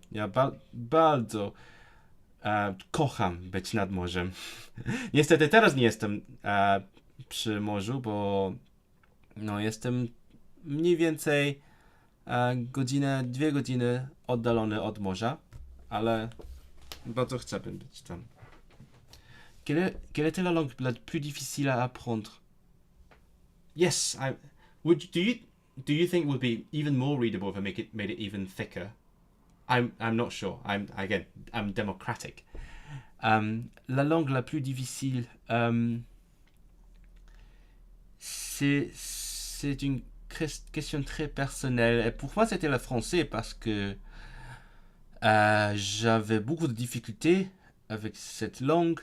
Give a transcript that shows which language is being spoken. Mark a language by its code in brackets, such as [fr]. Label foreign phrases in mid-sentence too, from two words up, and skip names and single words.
[pl] Ja bardzo kocham być nad morzem. Niestety teraz nie jestem przy morzu, bo no jestem mniej więcej godzinę, 2 godziny oddalony od morza, ale bardzo chcę być tam. [fr] Quelle était la langue la plus difficile à apprendre? [en] Yes, do you think it would be even more readable if I made it even thicker? I'm not sure. I'm democratic. [fr] La langue la plus difficile, c'est une question très personnelle. Et pour moi, c'était le français parce que j'avais beaucoup de difficultés avec cette langue.